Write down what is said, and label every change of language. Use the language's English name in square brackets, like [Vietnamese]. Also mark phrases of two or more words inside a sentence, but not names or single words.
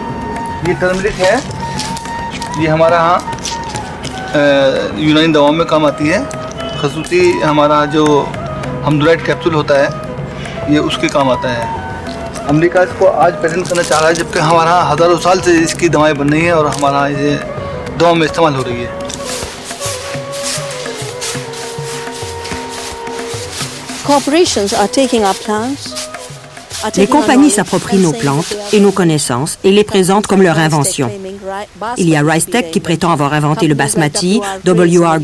[Hindi] ये टर्मरिक है, ये हमारा यहाँ यूनानी दवाओं में काम आती है। खसूसी हमारा जो हमदुराइड कैप्सूल होता है ये उसके काम आता है। अमेरिका इसको आज पेटेंट करना चाह रहा है, जबकि हमारा हज़ारों साल से इसकी दवाएं बन रही हैं और हमारा ये दवाओं में इस्तेमाल हो रही है। [French] Les compagnies s'approprient nos plantes et nos connaissances et les présentent comme leur invention. Il y a RiceTech qui prétend avoir inventé le basmati, W.R.